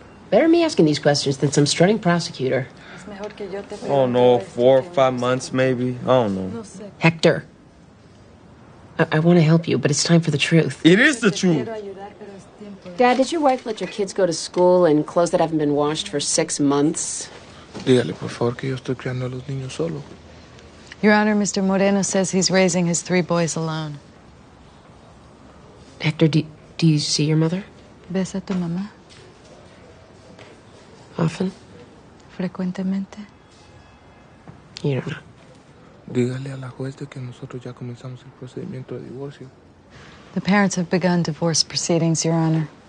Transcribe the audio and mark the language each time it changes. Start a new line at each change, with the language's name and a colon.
English: Better me asking these questions than some strutting prosecutor. Oh no, 4 or 5 months maybe. I don't know. Hector. I want to help you, but it's time for the truth. It is the truth. Dad, did your wife let your kids go to school in clothes that haven't been washed for 6 months?
Spanish: Dígale, por favor, que yo estoy criando a los niños solo.
English: Your Honor, Mr. Moreno says he's raising his 3 boys alone. Hector, do you see your mother?
Spanish: ¿Ves a tu mamá?
English: Often?
Spanish: Frecuentemente.
English: You don't know.
Spanish: Dígale a la juez de que nosotros ya comenzamos el procedimiento de divorcio.
English: The parents have begun divorce proceedings, Your Honor.